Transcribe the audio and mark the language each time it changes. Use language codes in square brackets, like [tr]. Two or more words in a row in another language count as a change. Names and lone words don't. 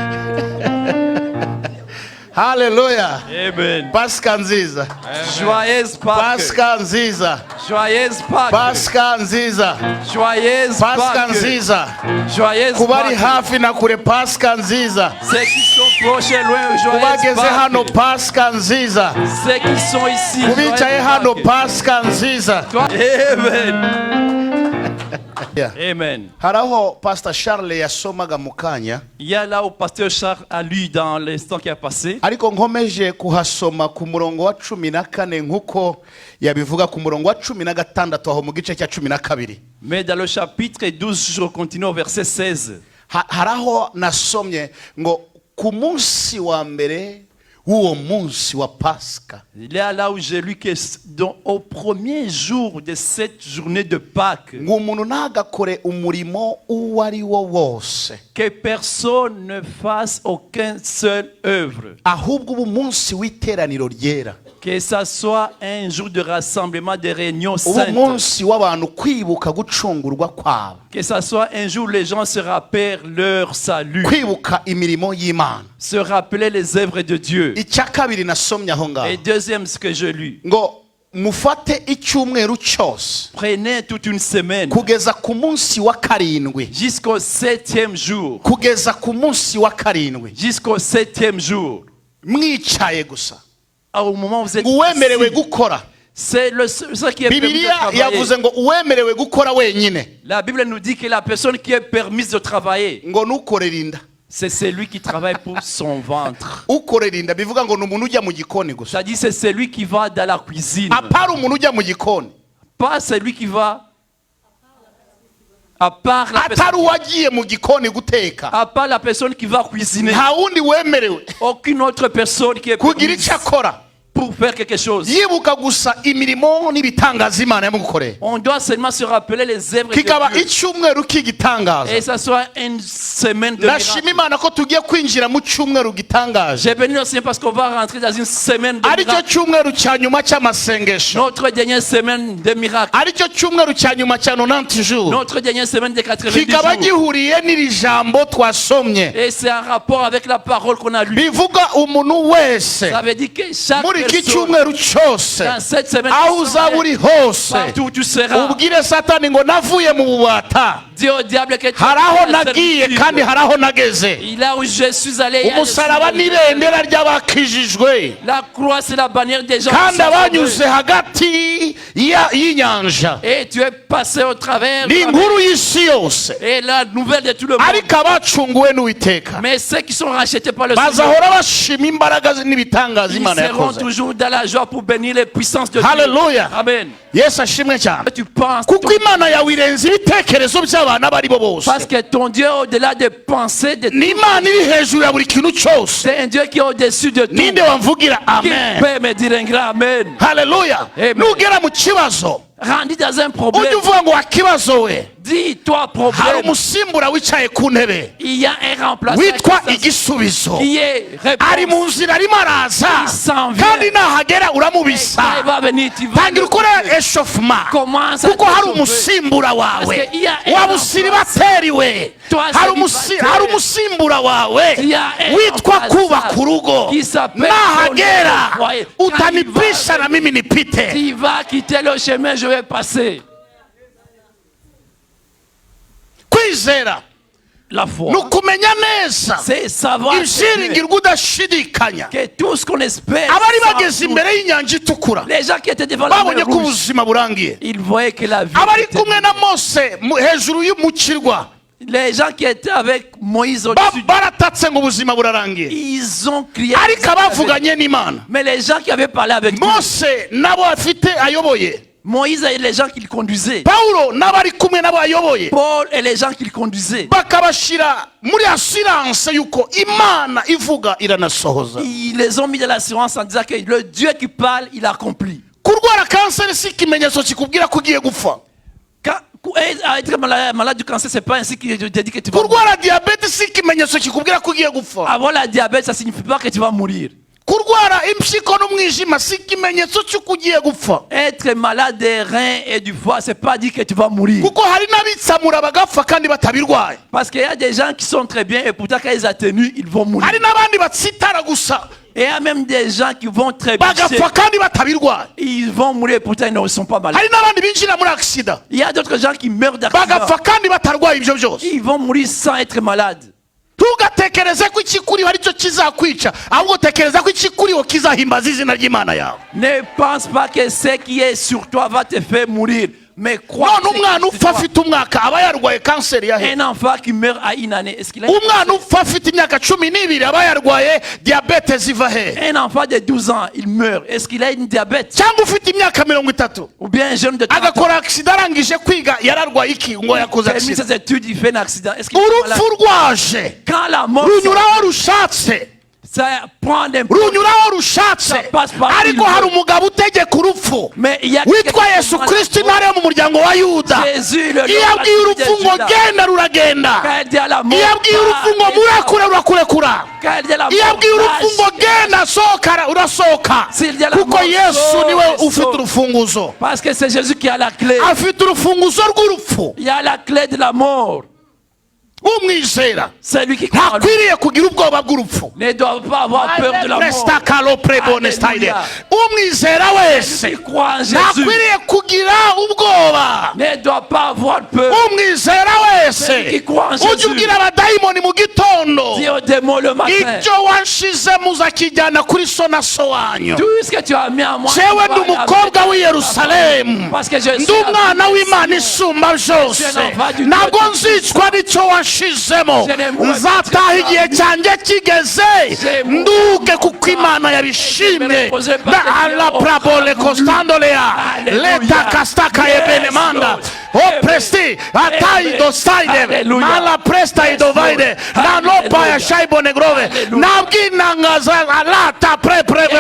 [rw] Hallelujah. Amen. Pasika nziza. [fr] Joyeuse Pâques. [rw] Pasika nziza. [fr] Joyeuse Pâques. [rw] Pasika nziza. [fr] Joyeuse [rw] Pasika [fr] Pâques. [rw] nziza. [fr] Joyeuse [rw] Kubari [fr] Pâques. [rw] hafi na kure pasika nziza. [fr] Ceux qui sont proches et loin, joyeuse [rw] Kubageze hano [fr] Pâques. [rw] pasika nziza. [fr] Ceux qui sont ici, [rw] Kubicaye hano [fr] Pâques. [rw] pasika nziza. Amen. Yeah. Amen. Haraho Pastor Charles yasomaga mu kanya. [fr] Il y a là où Pasteur Charles a lu dans l'instant qui a passé. [rw] Ariko nkomeje kuhasoma ku murongo wa 14 nkuko yabivuga ku murongo wa 16 aho mu gice cya 12. [fr] Mais dans le chapitre 12, je continue au verset 16. [rw] Haraho nasomye ngo ku munsi wa mbere w'uwo munsi wa Pasika. [fr] Il y a là où j'ai lu que au premier jour de cette journée de Pâques, [rw] Ngo umuntu ntagakore umurimo uwo ari wo wose. [fr] que personne ne fasse aucune seule œuvre. [rw] Ahubwo ubu munsi w'iteraniro ryera. [fr] Que ça soit un jour de rassemblement, de réunion [rw] Ubu [fr] sainte. [rw] munsi w'abantu kwibuka gucungurwa kwabo. [fr] Que ça soit un jour où les gens se rappellent leur salut. [rw] Kwibuka imirimo y'Imana. [fr] Se rappeler les œuvres de Dieu. [rw] Icya kabiri nasomye aho ngaho. [fr] Et deuxième, ce que je lu. [rw] Ngo mufate icyumweru cyose [fr] Prenez toute une semaine [rw] kugeza ku munsi wa karindwi. [fr] jusqu'au 7e jour. [rw] Kugeza ku munsi wa karindwi. [fr] Jusqu'au 7e jour. [rw] Mwicaye gusa. [fr] Au moment où vous êtes [rw] Uwemerewe [fr] assis, [rw] gukora. [fr] c'est ce qui est permis de [rw] Bibiliya [fr] travailler. [rw] yavuze ngo uwemerewe gukora wenyine. [fr] La Bible nous dit que la personne qui est permise de travailler, [rw] Ngo nukorera inda. [fr] c'est celui qui travaille pour son ventre. [rw] Ukorera inda bivuga ngo numuntu ujya mu gikoni gusa. [fr] C'est-à-dire c'est celui qui va dans la cuisine. [rw] Apara umuntu ujya mu gikoni. [fr] Pas celui qui va à part la [rw] Atari [fr] personne, [rw] uwagiye mu gikoni guteka. [fr] à part la personne qui va cuisiner. [rw] Nta wundi wemerewe [fr] Aucune autre personne qui est [rw] kugira [fr] permise [rw] icyo akora. [fr] pour faire quelque chose. [rw] Yibuka gusa imirimo n'ibitangaza Imana yamukoreye. [fr] On doit seulement se rappeler les œuvres [rw] Kikaba [fr] de Dieu. [rw] icyumweru k'igitangaza. [fr] Et ça soit une semaine de [rw] Ndashima [fr] miracles. [rw] Imana ko tugiye kwinjira mu cyumweru gitangaje. [fr] J'ai béni le Seigneur parce qu'on va rentrer dans une semaine de [rw] Aricyo [fr] miracles. [rw] cyumweru cya nyuma cy'amasengesho. [fr] Notre dernière semaine de miracles. [rw] Aricyo cyumweru cya nyuma cya 90 jours. [fr] Notre dernière semaine de 90 [rw] Kikaba [fr] jours. [rw] gihuriye n'iri jambo twasomye. [fr] Et c'est un rapport avec la parole qu'on a lue. [rw] Bivuga umuntu wese [fr] Ça veut dire que chaque [rw] muri iki [fr] personne [rw] cyumweru cyose [fr] dans cette semaine, [rw] aho uzaba uri hose [fr] partout où tu seras, [rw] ubwire Satani ngo navuye mu bubata. [fr] dis au diable que tu [rw] Hari aho [fr] es dans la [rw] nagiye [fr] servitude. [rw] kandi hari aho nageze. [fr] Et là où je suis allé, il y a [rw] Umusaraba [fr] le- [rw] n'ibendera ry'abakijijwe [fr] la croix c'est la bannière des gens [rw] kandi [fr] qui sont [rw] abanyuze [fr] sauvés. [rw] hagati y'inyanja. [fr] Et tu es passé au travers. [rw] Ni inkuru y'isi yose. [fr] Et la nouvelle de tout le monde. [rw] Ariko abacunguwe n'Uwiteka [fr] Mais ceux qui sont rachetés par le Seigneur, [rw] bazahora bashima imbaraga n'ibitangaza [fr] ils [rw] Imana [fr] seront [rw] yakoze. [fr] toujours dans la joie pour bénir les puissances de Dieu. [rw] Hallelujah. Amen. Yesu ashimwe cyane. [fr] Tu penses [rw] Kuko Imana yawe irenze ibitekerezo by'abantu abo ari bo bose. [fr] parce que ton Dieu au-delà des pensées de [rw] Ni Imana iri hejuru ya buri kintu cyose. [fr] c'est un Dieu qui est au-dessus de tout. [rw] Ninde wamvugira [fr] Qui [rw] amen. [fr] peut me dire un grand amen? [rw] Hallelujah. Amen. Nugera mu kibazo [fr] Rendu dans un [rw] ujye [fr] problème, [rw] uvuga ngo wakibazo we. [fr] dis-toi [rw] Hari [fr] problème. [rw] umusimbura wicaye ku ntebe [fr] Il y a un remplaçant [rw] witwa [fr] qui [rw] igisubizo. [fr] est [rw] Ari mu [fr] réponse. [rw] nzira arimo araza [fr] Il s'en vient. [rw] kandi nahagera [fr] Quand [rw] uramubisa. [fr] il va venir, tu vas [rw] Tangira ukore eshofuma [fr] commence à [rw] kuko hari [fr] te sauver. [rw] umusimbura wawe. [fr] Parce que il y a un [rw] Waba usiribateri we. [fr] Toi, [rw] Hari [fr] célibataire. [rw] umusimbura wawe [fr] Il y a un [rw] witwa [fr] remplaçant [rw] kubaka urugo. [fr] qui s'appelle [rw] Nahagera [fr] ton foyer. [sw] utanipisha na mimi nipite. [fr] Tu vas quitter le chemin, je vais passer. [rw] Kwizera [fr] La foi, [rw] ni ukumenya neza [fr] c'est savoir [rw] ibyiringirwa udashidikanya. [fr] que tout ce qu'on espère, [rw] Abari [fr] sans [rw] bageze [fr] doute. [rw] imbere y'inyanja itukura [fr] Les gens qui étaient devant la mer [rw] babonye ko [fr] rouge, [rw] ubuzima burangiye. [fr] ils voyaient que la vie [rw] Abari [fr] était- [rw] kumwe na Mose hejuru y'umukirwa [fr] Les gens qui étaient avec Moïse au-dessus, [rw] baratatse ngo ubuzima burarangiye. [fr] ils ont crié. [rw] Ariko abavuganye n'Imana [fr] Mais les gens qui avaient parlé avec Dieu, [rw] Mose nabo afite ayoboye. [fr] Moïse et les gens qu'il conduisait, [rw] Paulo n'abari kumwe nabo ayoboye [fr] Paul et les gens qu'il conduisait, [rw] bakabashira muri assurance yuko Imana ivuga iranasohoza. [fr] ils les ont mis dans l'assurance en disant que le Dieu qui parle, il accomplit. [rw] Kurwara kanseri si ikimenyetso kikubwira ko ugiye gupfa. [fr] Être malade du cancer, c'est pas ainsi qu'il te dit que tu vas mourir. [rw] Kurwara diabete si ikimenyetso kikubwira ko ugiye gupfa. [fr] Avoir la diabète, ça signifie pas que tu vas mourir. [rw] Kurwara kurwara impyiko n'umwijima si ikimenyetso cy'uko ugiye gupfa. [fr] Être malade des reins et du foie, c'est pas dire que tu vas mourir. [rw] Kuko hari n'abitsamura bagapfa kandi batabirwaye. [fr] Parce qu'il y a des gens qui sont très bien et pourtant quand ils atténuent, ils vont mourir. [rw] Hari n'abandi batsitara gusa [fr] Et il y a même des gens qui vont très bien. [rw] bagapfa kandi batabirwaye. [fr] Ils vont mourir et pourtant ils ne sont pas malades. [rw] Hari n'abandi binjira muri accident [fr] Il y a d'autres gens qui meurent d'accident. [rw] bagapfa kandi batarwaye ibyo byose. [fr] Ils vont mourir sans être malades. [rw] Ntugatekereze ko ikikuriho ari cyo kizakwica, ahubwo tekereza ko ikikuriho kizahimbaza izina ry'Imana yawe. [fr] Ne pense pas que ce qui est sur toi va te faire mourir. Mais crois [rw] None umwana upfa afite umwaka aba yarwaye kanseri ya he. [fr] un enfant qui meurt à une année, est-ce qu'il a [rw] Umwana upfa afite imyaka 12 aba yarwaye diabete ziva he. [fr] un enfant de 12 ans, il meurt, est-ce qu'il a une diabète? [rw] Cyangwa ufite imyaka 30 [fr] Ou bien un jeune de 30 ans, [rw] agakora accident arangije kwiga yararwaye iki ngo yakoze [fr] termine accident. ses études, il fait un accident. Est-ce qu'il est [rw] Urupfu [fr] malade? [rw] rwaje [fr] Quand la mort [rw] runyuraho rushatse, [fr] ça prend des [rw] runyuraho rushatse, [fr] Ça passe par [rw] ariko [fr] lui. [rw] hari umugabo utegeka urupfu [fr] mais il y a [rw] witwa Yesu Kristo, intare yo mu muryango wa Yuda. [fr] Jésus, le [rw] Iyo abwiye urupfu ngo genda ruragenda, [fr] Quand il dit à la mort, [rw] iyo abwiye urupfu ngo murekure rurakurekura, [fr] quand il dit à la [rw] iyo [fr] mort, [rw] abwiye urupfu ngo [fr] lâche. [rw] genda sohoka urasohoka, [fr] S'il dit à la [rw] kuko [fr] mort, [rw] Yesu [fr] sors, [rw] niwe [fr] sors. [rw] ufite urufunguzo. [fr] Parce que c'est Jésus qui a la clé. [rw] Afite urufunguzo rw'urupfu. [fr] Il y a la clé de la mort. [rw] Umwizera [fr] C'est lui qui croit en lui. [rw] ntakwiriye kugira ubwoba bw'urupfu. [fr] Ne doit pas avoir peur de la mort. Prestakalo prebonestaide. Alléluia. [rw] Umwizera wese [fr] Qui croit en Jésus [rw] ntakwiriye kugira ubwoba. [fr] ne doit pas avoir peur. [rw] Umwizera wese [fr] Qui croit en Jésus. [rw] ujya ubwira abadayimoni mu gitondo, [fr] Dis aux démons le matin. [rw] ibyo wanshizemo uzakijyana kuri so na so wanyu. [fr] Tout ce que tu as mis en moi. [rw] Jewe ndi umukobwa w'i Yerusalemu, [fr] Parce que je suis [rw] ndi umwana w'Imana isumba byose, ntabwo nzicwa n'icyo wanshizemo. Nzataha igihe cyanjye kigeze nduke kuko Imana yabishimye. Ala prabole costandolea leta kastaka yebenemanda o presti atai dosaide mala presta idovaide na lopa ya shaibone grove nabwinangaza alata prepreve.